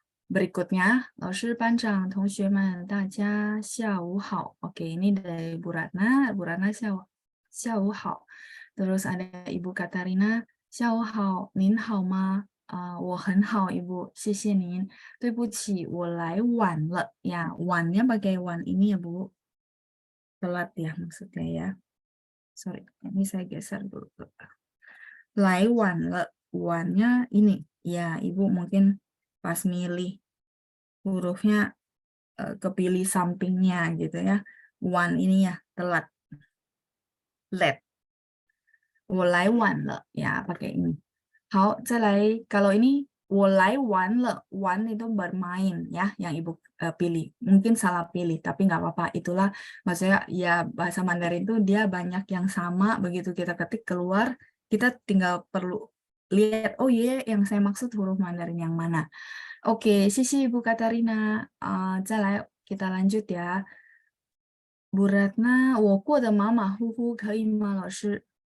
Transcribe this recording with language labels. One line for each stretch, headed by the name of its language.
Chinese: Berikutnya, 老师、班长、同学们，大家下午好.
Indonesian: Oke, ini dari Bu Ratna. Bu Ratna 下午好. Terus ada Ibu Katarina,
Chinese: 下午好，您好吗？我很好，Ibu，谢谢您。对不起，我来晚了.
Indonesian: Ya, wannya pakai wan ini ya, Bu. Telat ya maksudnya ya. Sorry, ini saya geser dulu.
Chinese: 来晚了,
Indonesian: wannya ini. Ya, Ibu mungkin pas milih hurufnya kepilih sampingnya gitu ya. Wan ini ya, telat. Let.
Chinese: 我来晚了,
Indonesian: ya pakai ini.
Chinese: 好，再来,
Indonesian: kalau ini 我来晚了, wan itu bermain ya, yang Ibu pilih. Mungkin salah pilih, tapi nggak apa-apa. Itulah maksudnya ya bahasa Mandarin itu dia banyak yang sama, begitu kita ketik keluar, kita tinggal perlu lihat, oh iya yang saya maksud huruf Mandarin yang mana. Oke, sisi Ibu Katarina.
Chinese: 再来,
Indonesian: kita lanjut ya.
Chinese: Bu Ratna, 我过得马马虎虎可以吗，老师？